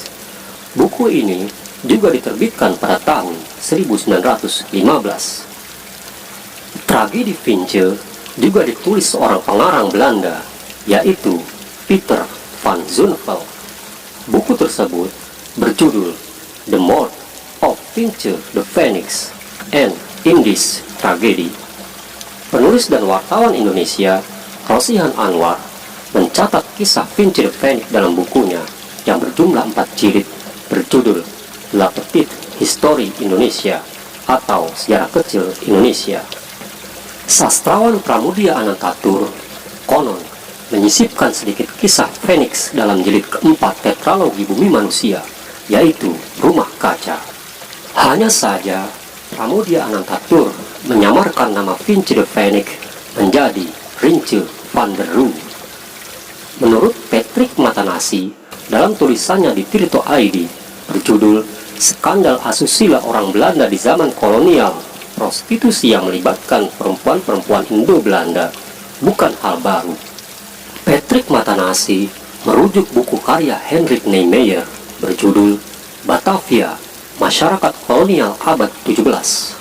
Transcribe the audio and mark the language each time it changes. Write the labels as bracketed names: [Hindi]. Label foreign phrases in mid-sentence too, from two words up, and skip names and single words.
[Indonesian] Buku ini juga diterbitkan pada tahun 1915. Tragedi Vinci juga ditulis seorang pengarang Belanda, yaitu Peter van Zonneveld. Buku tersebut berjudul The Mort of Vinci de Phoenix and Indies Tragedy. Penulis dan wartawan Indonesia Rosihan Anwar mencatat kisah Vinci de Phoenix dalam bukunya yang berjumlah 4 jilid berjudul La Petite Histoire Indonesia atau Sejarah Kecil Indonesia. Sastrawan Pramudia Anantatur konon menyisipkan sedikit kisah Phoenix dalam jilid keempat tetralogi Bumi Manusia, yaitu Rumah Kaca. Hanya saja, Pramoedya Anantatur menyamarkan nama Vince de Phoenix menjadi Rince van der Rohe. Menurut Patrick Matanasi, dalam tulisannya di Tirto ID berjudul Skandal Asusila Orang Belanda di Zaman Kolonial, prostitusi yang melibatkan perempuan-perempuan Indo-Belanda bukan hal baru. Patrick Matanasi merujuk buku karya Henrik Niemeyer berjudul Batavia, Masyarakat Kolonial Abad 17.